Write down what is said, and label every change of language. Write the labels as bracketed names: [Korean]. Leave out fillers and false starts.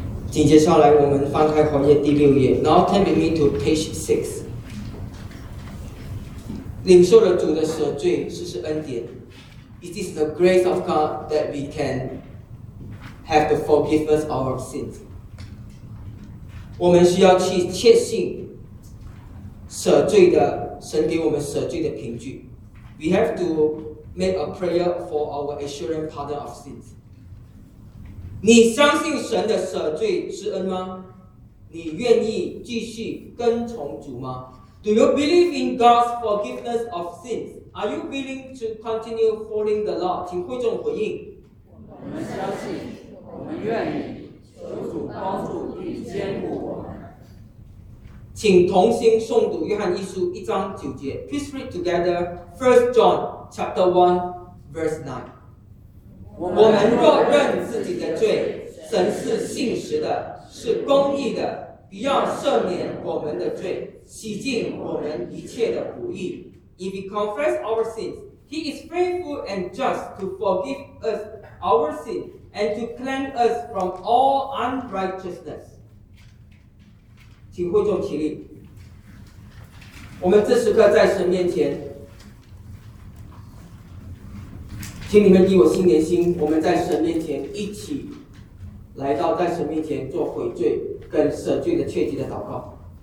[Chinese] 紧接下来我们翻开旷野第六页 [English] Now turn with me to page 6。 [Chinese] 领受了主的赦罪，这是恩典。 [English] It is the grace of God that we can have the forgiveness of our sins。 [Chinese] 我们需要去确信赦罪的神给我们赦罪的凭据。 [English] We have to make a prayer for our assurance pardon of sins。 [Chinese] 你相信神的赦罪之恩吗？你愿意继续跟从主吗？ [English] Do you believe in God's forgiveness of sins? Are you willing to continue following the law? [Chinese] 请会众回应。我们相信，我们愿意，求主帮助与坚固我们。请同心诵读约翰一书一章九节。 [English] Please read together 1 John chapter 1 verse 9。 [Chinese] 我们若认自己的罪，神是信实的，是公义的，必要赦免我们的罪，洗净我们一切的不义。 [English] If we confess our sins, He is faithful and just to forgive us our sins and to cleanse us from all unrighteousness. [Chinese] 请会众起立。我们这时刻在神面前，请你们以我心连心，我们在神面前一起来到，在神面前做悔罪跟赦罪的切记的祷告。